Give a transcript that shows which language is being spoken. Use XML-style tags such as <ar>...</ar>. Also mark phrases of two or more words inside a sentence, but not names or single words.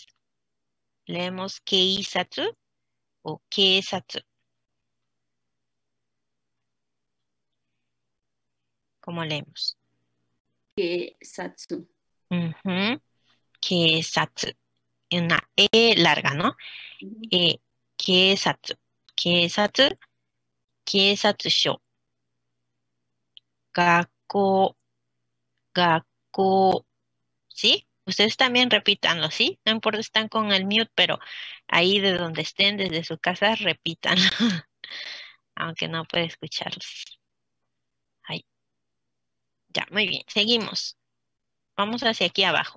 <es>Leemos keisatsu o keisatsu. ¿Cómo leemos? Keisatsu. Keisatsu. Una e larga, ¿no?</es> <ja>警察. 警察. 警察署. 学校. 学校.</ja> <es>¿Sí? Ustedes también repítanlo, ¿sí? No importa, están con el mute, pero ahí de donde estén, desde su casa, repítanlo. Aunque no puede escucharlos. Ahí. Ya, muy bien. Seguimos. Vamos hacia aquí abajo.</es>